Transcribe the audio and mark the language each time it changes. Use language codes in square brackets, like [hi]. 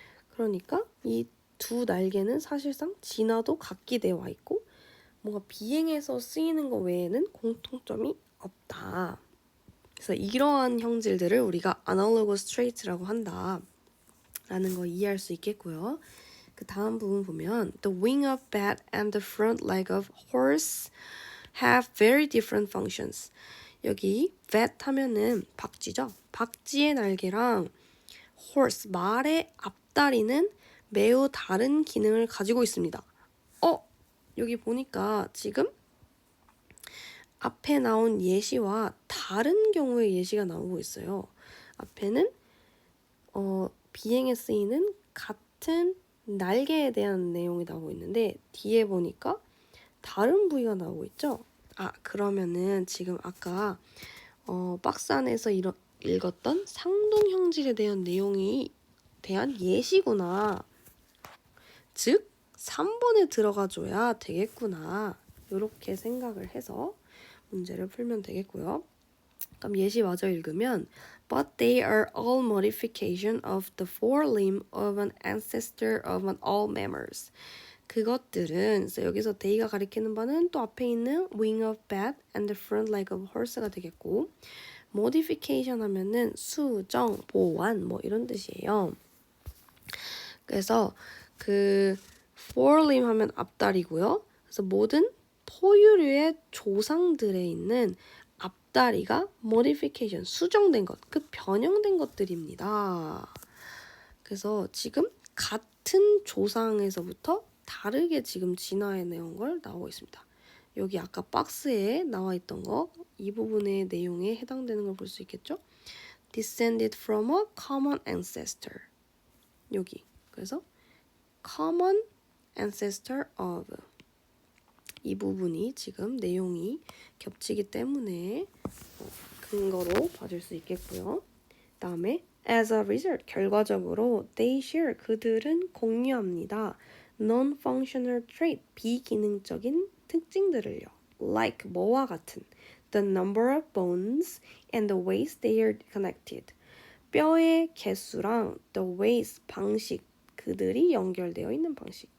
[ko] 그러니까 이 두 날개는 사실상 진화도 같게 되어 있고 뭔가 비행에서 쓰이는 것 외에는 공통점이 없다. 그래서 이러한 형질들을 우리가 analogous traits라고 한다라는 거 이해할 수 있겠고요. 그 다음 부분 보면 [en] the wing of bat and the front leg of horse have very different functions. [ko] 여기 bat 하면은 박쥐죠. 박쥐의 날개랑 horse 말의 앞다리는 매우 다른 기능을 가지고 있습니다. 여기 보니까 지금 앞에 나온 예시와 다른 경우의 예시가 나오고 있어요. 앞에는 비행에 쓰이는 같은 날개에 대한 내용이 나오고 있는데 뒤에 보니까 다른 부위가 나오고 있죠. 그러면은 지금 아까 박스 안에서 읽었던 상동 형질에 대한 내용이 대한 예시구나. 즉 3번에 들어가줘야 되겠구나. 이렇게 생각을 해서 문제를 풀면 되겠고요. 그럼 예시 마저 읽으면 [en] But they are all modification of the forelimb of an ancestor of all mammals. [ko] 그것들은 여기서 they가 가리키는 바는 또 앞에 있는 [en] wing of bat and the front leg of horse [ko] 가 되겠고 modification 하면은 수정, 보완 뭐 이런 뜻이에요. 그래서 그 forelimb 하면 앞다리고요. 그래서 모든 포유류의 조상들에 있는 앞다리가 modification, 수정된 것, 그 변형된 것들입니다. 그래서 지금 같은 조상에서부터 다르게 지금 진화해내온 걸 나오고 있습니다. 여기 아까 박스에 나와 있던 거, 이 부분의 내용에 해당되는 걸 볼 수 있겠죠? [en] Descended from a common ancestor. [ko] 여기. 그래서 [en] common ancestor of. [ko] 이 부분이 지금 내용이 겹치기 때문에 근거로 봐줄 수 있겠고요. 다음에 [en] as a result, [ko] 결과적으로 [en] they share, [ko] 그들은 공유합니다. non-functional trait, 비기능적인 특징들을요. [en] like, [ko] 뭐와 같은 [en] the number of bones and the ways they are connected. [ko] 뼈의 개수랑 the ways, 방식, 그들이 연결되어 있는 방식.